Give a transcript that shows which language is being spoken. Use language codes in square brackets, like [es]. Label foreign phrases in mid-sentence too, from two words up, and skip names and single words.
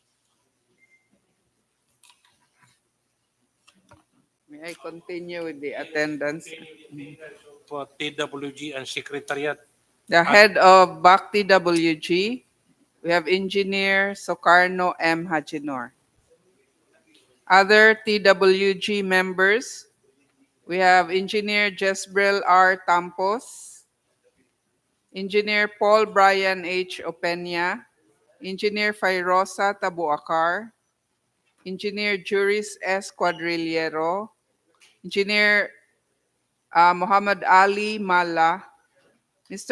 [en] May I continue with the attendance? For TWG and Secretariat. The head of BAC TWG, we have Engineer Socarno M. Hajinor. Other TWG members, we have Engineer Jesbrel R. Tampos, Engineer Paul Brian H. Openya, Engineer Fairosa Tabuakar, Engineer Juris S. Quadrillero, Engineer Muhammad Ali Mala, Mr.